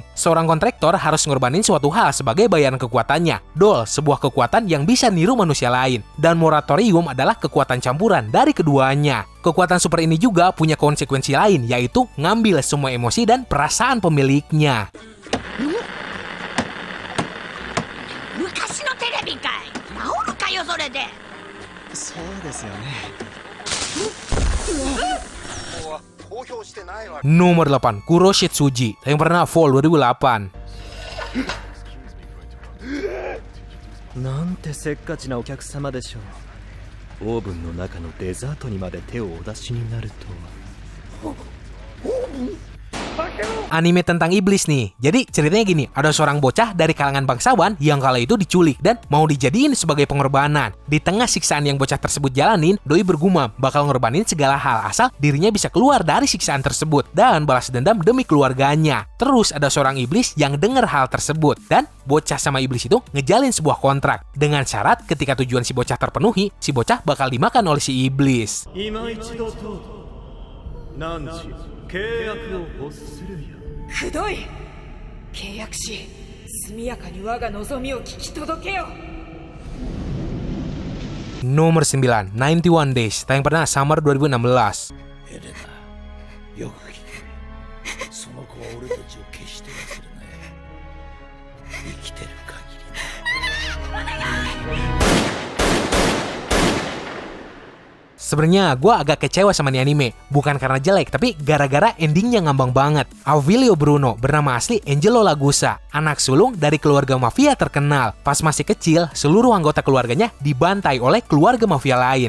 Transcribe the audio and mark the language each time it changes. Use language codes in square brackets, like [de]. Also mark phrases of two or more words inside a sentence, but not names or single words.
[id] Seorang kontraktor harus ngorbanin suatu hal sebagai bayaran kekuatannya. Doll, sebuah kekuatan yang bisa niru manusia lain. Dan Moratorium adalah kekuatan campuran dari keduanya. Kekuatan super ini juga punya konsekuensi lain, yaitu ngambil semua emosi dan perasaan pemiliknya. [ja] 昔のテレビかい。治るかよそれで。そうですよね。 [id] Nomor 8, Kuro Shitsuji. Yang pernah Fall 2008. [ja] なんてせっかちなお客様でしょう。オーブンの中のデザートにまで手をお出しになるとは。 [id] Anime tentang iblis nih. Jadi ceritanya gini, ada seorang bocah dari kalangan bangsawan yang kala itu diculik dan mau dijadiin sebagai pengorbanan. Di tengah siksaan yang bocah tersebut jalanin, Doi bergumam bakal ngorbanin segala hal asal dirinya bisa keluar dari siksaan tersebut dan balas dendam demi keluarganya. Terus ada seorang iblis yang dengar hal tersebut dan bocah sama iblis itu ngejalin sebuah kontrak dengan syarat ketika tujuan si bocah terpenuhi, si bocah bakal dimakan oleh si iblis. [ja] 契約を欲するよ。くどい。契約し速やかに我が望みを聞き届けよ。 [id] Nomor 9, 91 Days. Tayang pernah Summer 2016. [ja] エレナ、よく聞け。その子は俺たちを決して忘れない。生きてる限り。 [id] Sebenarnya gue agak kecewa sama nih anime. Bukan karena jelek, tapi gara-gara endingnya ngambang banget. Avilio Bruno, bernama asli Angelo Lagusa, anak sulung dari keluarga mafia terkenal. Pas masih kecil, seluruh anggota keluarganya dibantai oleh keluarga mafia lain.